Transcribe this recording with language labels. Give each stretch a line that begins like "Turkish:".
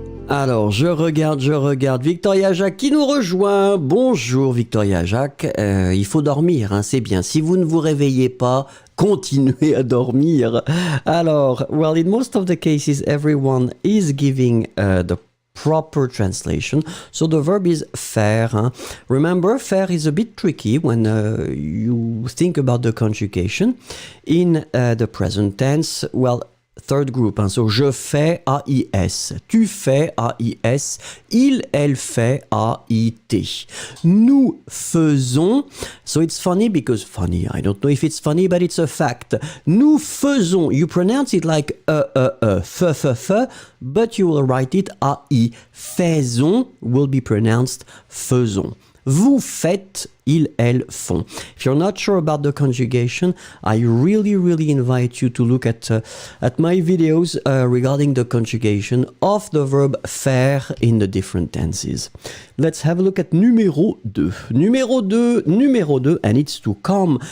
French: Alors, je regarde Victoria Jacques qui nous rejoint. Bonjour Victoria Jacques, il faut dormir, hein, c'est bien. Si vous ne vous réveillez pas, continuez à dormir. Alors,
English: well, in most of the cases, everyone is giving the proper translation. So the verb is faire. Hein. Remember, faire is a bit tricky when you think about the conjugation. In the present tense, well, third group, hein. So
French: je fais AIS, tu fais AIS, il, elle fait AIT. Nous faisons,
English: so it's funny because, funny, I don't know if it's funny, but it's a fact.
French: Nous faisons,
English: you pronounce it like f, but you will write it AI. Faisons will be pronounced faisons.
French: Vous faites, ils, elles font.
English: If you're not sure about the conjugation, I really invite you to look at my videos regarding the conjugation of the verb faire in the different tenses. Let's have a look at numéro 2. Numéro 2, and it's to come.